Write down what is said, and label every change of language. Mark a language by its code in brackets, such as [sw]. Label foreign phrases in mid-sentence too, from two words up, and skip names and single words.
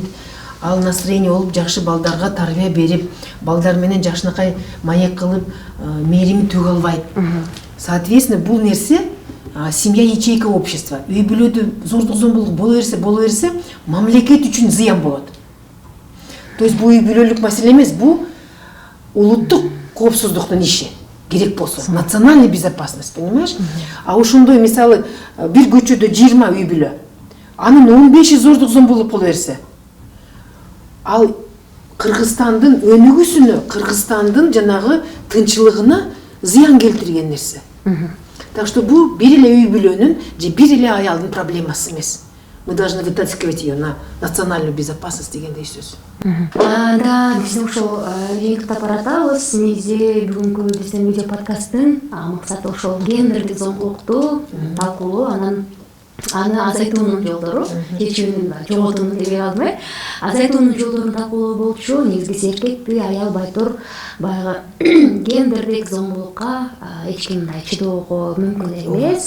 [ky] Ал настроение болуп жакшы балдарга тарбия берип, балдар менен жакшынакай маек кылып, мээрим төгө албайт. Соответственно, бул нерсе [ru] семья ячейка общества. [ky] Үй бүлөдө зордук зомбулук боло берсе, мамлекет үчүн зыян болот. [ru] То есть [ky] бул үй бүлөлүк маселе эмес, бул улуттук коопсуздуктун иши. Керек болсо, [ru] национальная безопасность, понимаешь? [ky] А ошондой мисалы бир көчөдө 20 үй бүлө. Анын 15 зордук зомбулук боло берсе, ал Кыргызстандын өнүгүүсүнө, Кыргызстандын жанагы тынчылыгына зыян келтирген нерсе. Так что бул бир эле үй бүлөнүн же бир эле аялдын проблемасы эмес. [ru] Мы должны вытаскивать ее на национальную безопасность [ky] дегендей сөз. Да, биздин ошол жыйынтыктап баратабыз. Негизи бүгүнкү биздин видео подкасттын максаты ошол гендердик зомбулукту талкуулоо, аны азайтуунун жолдору, чечүүнүн жоготуунун деп калдым. Азайтуунун жолдорун талкуулоо болчу. Негизи эркекти аял байтур баягы гендердик зомбулукка эч ким мындай чыдоого мүмкүн эмес.